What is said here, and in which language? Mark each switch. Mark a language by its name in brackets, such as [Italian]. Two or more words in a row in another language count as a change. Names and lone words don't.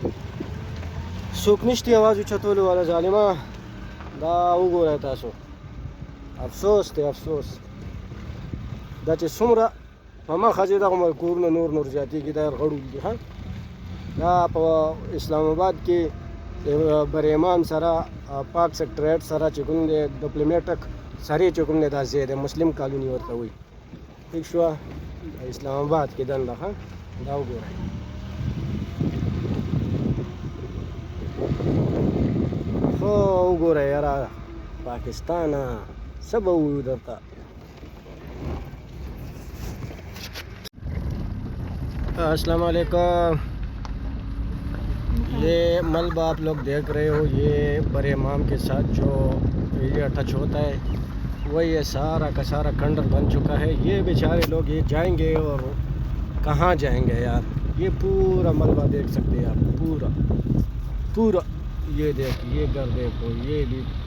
[Pashto] څوک نشته اواز اوچتولو والا ظالمه دا وګورئ تاسو افسوس دی افسوس دا چې څومره په مخه چې دغه کورونه نور زیاتېږي دا غړول دي ښه دا په اسلام آباد کې بریمان سره پاک سیکټریټ سره چې کوم دی ډیپلومیټک سره چې کوم دی دا ځای دی مسلم کالوني ورته وایي ٹھیک شوه اسلام آباد کې دنده ښه دا وګورئ خو وګورئ یاره پاکستانه څه به ووایو درته [Urdu] السلام علیکم یہ ملبہ آپ لوگ دیکھ رہے ہو یہ بڑے امام کے ساتھ جو ایریا ٹچ ہوتا ہے وہی یہ سارا کا سارا کھنڈر بن چکا ہے یہ بیچارے لوگ یہ جائیں گے اور کہاں جائیں گے یار یہ پورا ملبہ دیکھ سکتے ہیں آپ پورا پورا یہ دیکھو یہ گھر دیکھو یہ بھی